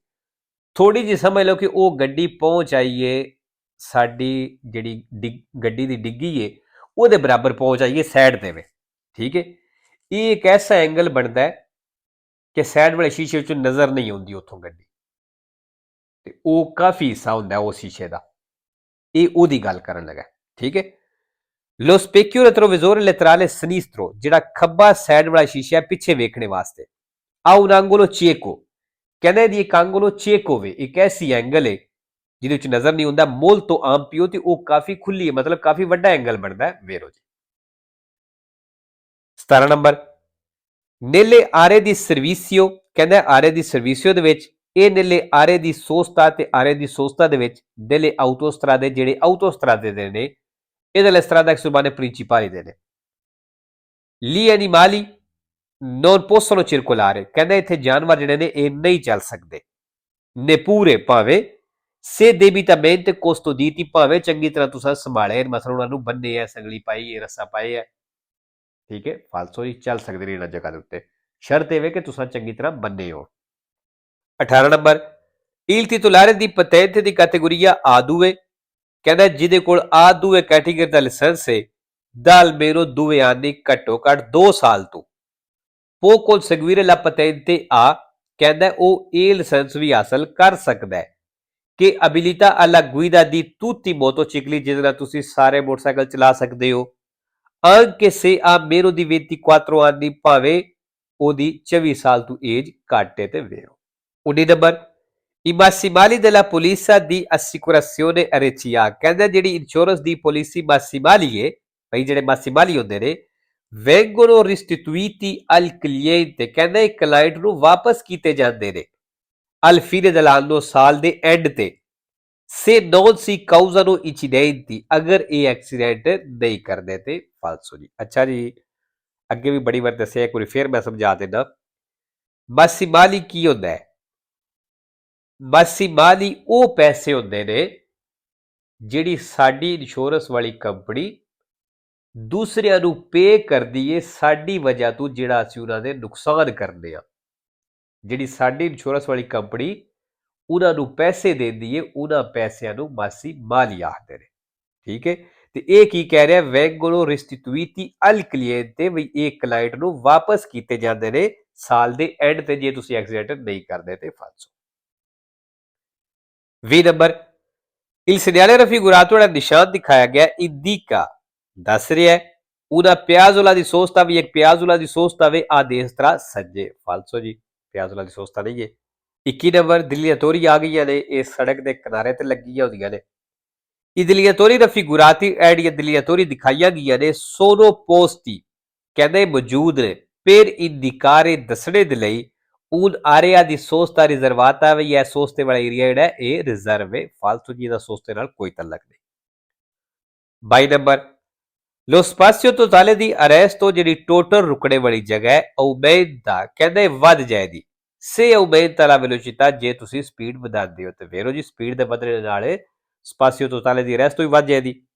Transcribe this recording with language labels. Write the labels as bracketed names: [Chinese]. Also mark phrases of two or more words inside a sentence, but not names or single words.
[Punjabi] ਥੋੜੀ ਜਿਹੀ ਸਮਝ ਲਓ ਕਿ ਉਹ ਗੱਡੀ ਪਹੁੰਚ ਆਈਏ, ਸਾਡੀ ਜਿਹੜੀ ਗੱਡੀ ਦੀ ਡਿੱਗੀ ਏ ਉਹਦੇ ਬਰਾਬਰ ਪਹੁੰਚ ਆਈਏ ਸਾਈਡ ਤੇ ਵੇ, ਠੀਕ ਹੈ। ਇਹ ਇੱਕ ਐਸਾ ਐਂਗਲ ਬਣਦਾ ਹੈ ਕਿ ਸਾਈਡ ਵਾਲੇ ਸ਼ੀਸ਼ੇ ਵਿੱਚੋਂ ਨਜ਼ਰ ਨਹੀਂ ਆਉਂਦੀ ਉੱਥੋਂ ਗੱਡੀ, ਤੇ ਉਹ ਕਾਫੀ ਹਿੱਸਾ ਹੁੰਦਾ ਉਹ ਸ਼ੀਸ਼ੇ ਦਾ, ਇਹ ਉਹਦੀ ਗੱਲ ਕਰਨ ਲੱਗਾ, ਠੀਕ ਹੈ। [Italian] lo specchio retrovisore laterale sinistro [Punjabi] ਜਿਹੜਾ ਖੱਬਾ ਸਾਈਡ ਵਾਲਾ ਸ਼ੀਸ਼ਾ ਪਿੱਛੇ ਵੇਖਣੇ ਵਾਸਤੇ, ਆ [Italian] un angolo cieco [Punjabi] ਕਹਿੰਦਾ ਇਹਦੀ ਇੱਕ [Italian] angolo cieco [Punjabi] ਵੇ, ਇੱਕ ਐਸੀ ਐਂਗਲ ਹੈ ਜਿਹਦੇ ਵਿੱਚ ਨਜ਼ਰ ਨਹੀਂ ਹੁੰਦਾ, [Italian] molto ampio [Punjabi] ਤੇ ਉਹ ਕਾਫੀ ਖੁੱਲੀ ਹੈ, ਮਤਲਬ ਕਾਫੀ ਵੱਡਾ ਐਂਗਲ ਬਣਦਾ ਹੈ ਵੇਰੋ ਜੀ। 17 ਨੰਬਰ [Italian] nelle aree di servizio [Punjabi] ਕਹਿੰਦਾ [Italian] aree di servizio [Punjabi] ਦੇ ਵਿੱਚ ਇਹ [Italian] nelle aree di sosta [Punjabi] ਤੇ [Italian] aree di sosta [Punjabi] ਦੇ ਵਿੱਚ [Italian] delle autostrade [Punjabi] ਜਿਹੜੇ autostrade ਦੇ ਨੇ, [Italian] e delle strade extraurbane principali [Punjabi] ਦੇ ਨੇ। [Italian] Gli animali non possono circolare [Punjabi] ਕਹਿੰਦਾ ਇੱਥੇ ਜਾਨਵਰ ਜਿਹੜੇ ਨੇ ਇਹ ਨਹੀਂ ਚੱਲ ਸਕਦੇ, neppure ਭਾਵੇਂ [Italian] se debitamente custoditi [Punjabi] ਭਾਵੇਂ ਚੰਗੀ ਤਰ੍ਹਾਂ ਤੁਸੀਂ ਸੰਭਾਲੇ, ਮਸਲ ਉਹਨਾਂ ਨੂੰ ਬੰਨੇ ਹੈ, ਸੰਗਲੀ ਪਾਈ ਹੈ, ਰੱਸਾ ਪਾਏ ਹੈ, ਠੀਕ ਹੈ। ਫਾਲਸੋ ਹੀ ਚੱਲ ਸਕਦੇ ਨੇ ਇਹਨਾਂ ਜਗ੍ਹਾ ਦੇ ਉੱਤੇ, ਸ਼ਰਤ ਇਹ ਵੇ ਕਿ ਤੁਸੀਂ ਚੰਗੀ ਤਰ੍ਹਾਂ ਬੰਨੇ ਹੋ। 18 ਨੰਬਰ [Italian] il titolare di patente di categoria A2 [Punjabi] ਕਹਿੰਦਾ ਜਿਹਦੇ ਕੋਲ A2 ਕੈਟੇਗਰੀ ਦਾ ਲਾਇਸੈਂਸ ਹੈ ਦਾ [Italian] almeno 2 anni [Punjabi] ਘੱਟੋ ਘੱਟ 2 ਸਾਲ ਤੋਂ [Italian] può conseguire la patente A [Punjabi] ਕਹਿੰਦਾ ਉਹ ਇਹ ਲਾਇਸੈਂਸ ਵੀ ਹਾਸਲ ਕਰ ਸਕਦਾ ਹੈ ਕਿ [Italian] abilità alla guida di tutti i motocicli [Punjabi] ਜਿਹਦੇ ਨਾਲ ਤੁਸੀਂ ਸਾਰੇ ਮੋਟਰਸਾਈਕਲ ਚਲਾ ਸਕਦੇ ਹੋ, [Italian] anche se ha meno di 24 anni [Punjabi] ਭਾਵੇਂ ਉਹਦੀ 24 ਸਾਲ ਤੋਂ ਏਜ ਘੱਟ ਹੈ ਤੇ ਵੇਰੋ। 19 ਨੰਬਰ [Italian] I massimali della polizia di assicurazione RCA [Punjabi] ਕਹਿੰਦਾ ਜਿਹੜੀ ਇੰਸ਼ੋਰੈਂਸ ਦੀ ਪਾਲਿਸੀ massimali ਹੈ, ਭਾਈ ਜਿਹੜੇ massimali ਹੁੰਦੇ ਨੇ, [Italian] vengono restituiti al cliente [Punjabi] ਕਹਿੰਦਾ ਇਹ ਕਲਾਇੰਟ ਨੂੰ ਵਾਪਸ ਕੀਤੇ ਜਾਂਦੇ ਨੇ [Italian] al fine dell'anno [Punjabi] ਸਾਲ ਦੇ ਐਂਡ ਤੇ, [Italian] se non si causano incidenti [Punjabi] ਅਗਰ ਇਹ ਐਕਸੀਡੈਂਟ ਨਹੀਂ ਕਰਦੇ ਤੇ ਫਾਲਸੋ ਜੀ। ਅੱਛਾ ਜੀ, ਅੱਗੇ ਵੀ ਬੜੀ ਵਾਰ ਦੱਸਿਆ, ਇੱਕ ਵਾਰੀ ਫਿਰ ਮੈਂ ਸਮਝਾ ਦਿੰਦਾ। massimali ਕੀ ਹੁੰਦਾ ਹੈ? massimali ਉਹ ਪੈਸੇ ਹੁੰਦੇ ਨੇ ਜਿਹੜੀ ਸਾਡੀ ਇੰਸ਼ੋਰੈਂਸ ਵਾਲੀ ਕੰਪਨੀ ਦੂਸਰਿਆਂ ਨੂੰ ਪੇ ਕਰਦੀ ਏ ਸਾਡੀ ਵਜ੍ਹਾ ਤੋਂ, ਜਿਹੜਾ ਅਸੀਂ ਉਹਨਾਂ ਦੇ ਨੁਕਸਾਨ ਕਰਦੇ ਆ। ਜਿਹੜੀ ਸਾਡੀ ਇੰਸ਼ੋਰੈਂਸ ਵਾਲੀ ਕੰਪਨੀ ਉਹਨਾਂ ਨੂੰ ਪੈਸੇ ਦਿੰਦੀ ਏ, ਉਹਨਾਂ ਪੈਸਿਆਂ ਨੂੰ massimali ਆਖਦੇ ਨੇ, ਠੀਕ ਹੈ। ਤੇ ਇਹ ਕੀ ਕਹਿ ਰਿਹਾ? [Italian] vengono restituiti al cliente [Punjabi] ਵੀ ਇਹ ਕਲਾਇੰਟ ਨੂੰ ਵਾਪਸ ਕੀਤੇ ਜਾਂਦੇ ਨੇ ਸਾਲ ਦੇ ਐਂਡ ਤੇ ਜੇ ਤੁਸੀਂ ਐਕਸੀਡੈਂਟ ਨਹੀਂ ਕਰਦੇ ਤੇ ਫਾਲਸੋ। 20 ਨੰਬਰ [Italian] il segnale raffigurato [Punjabi] ਜਿਹੜਾ ਨਿਸ਼ਾਨ ਦਿਖਾਇਆ ਗਿਆ indica ਦੱਸ ਰਿਹਾ ਹੈ [Italian] una piazzola di sosta [Punjabi] ਵੀ ਇੱਕ [Italian] piazzola di sosta [Punjabi] ਵੇ ਆ destra ਸੱਜੇ, ਫਾਲਸੋ ਜੀ, [Italian] piazzola di sosta [Punjabi] ਨਹੀਂ ਹੈ। 21 ਨੰਬਰ ਦਿੱਲੀ ਤੋਰੀ ਆ ਗਈਆਂ ਨੇ, ਇਹ ਸੜਕ ਦੇ ਕਿਨਾਰੇ ਤੇ ਲੱਗੀਆਂ ਹੁੰਦੀਆਂ ਨੇ, [Italian] I delineatori raffigurati e gli delineatori [Punjabi] ਦਿਖਾਈਆਂ ਗਈਆਂ ਨੇ [Italian] sono posti [Punjabi] ਕਹਿੰਦੇ ਮੌਜੂਦ ਨੇ [Italian] per indicare [Punjabi] ਦੱਸਣੇ ਦੇ ਲਈ [Italian] un area di sosta riservata [Punjabi] ਵੀ ਇਹ ਸੋਸਤੇ ਵਾਲਾ ਏਰੀਆ ਜਿਹੜਾ ਇਹ ਰਿਜ਼ਰਵ ਹੈ ਫालतू ਜੀ ਦਾ ਸੋਸਤੇ ਨਾਲ ਕੋਈ ਤਾਲੁਕ ਨਹੀਂ 22 ਨੰਬਰ [Italian] lo spazio totale di arresto [Punjabi] ਜਿਹੜੀ ਟੋਟਲ ਰੁਕਣੇ ਵਾਲੀ ਜਗ੍ਹਾ ਹੈ aumenta ਕਹਿੰਦੇ ਵੱਧ ਜਾਏਗੀ [Italian] se aumenta la velocità [Punjabi] ਜੇ ਤੁਸੀਂ ਸਪੀਡ ਵਧਾਉਂਦੇ ਹੋ ਤੇ ਵੇਰੋ ਜੀ ਸਪੀਡ ਦੇ ਵਧਣੇ ਨਾਲ [Italian] spazio totale di arresto [Punjabi] ਵੀ ਵੱਧ ਜਾਏਗੀ